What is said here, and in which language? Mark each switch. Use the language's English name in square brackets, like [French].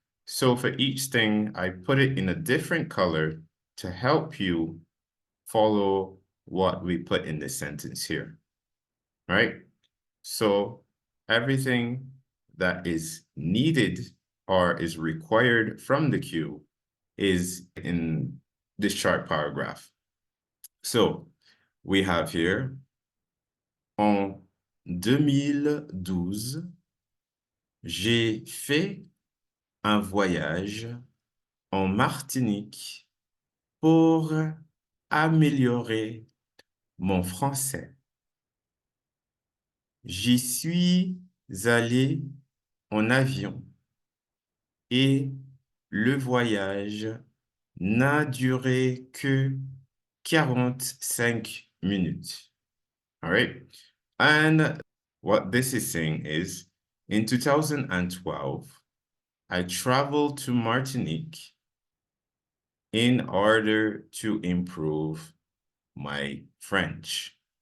[English] So for each thing, I put it in a different color to help you follow what we put in this sentence here. All right. So everything that is needed or is required from the cue is in this short paragraph. So we have here, [French] en 2012, j'ai fait un voyage en Martinique pour améliorer mon français. J'y suis allé en avion et le voyage n'a duré que 45 minutes. [English] All right. And what this is saying is, in 2012, I traveled to Martinique in order to improve my French.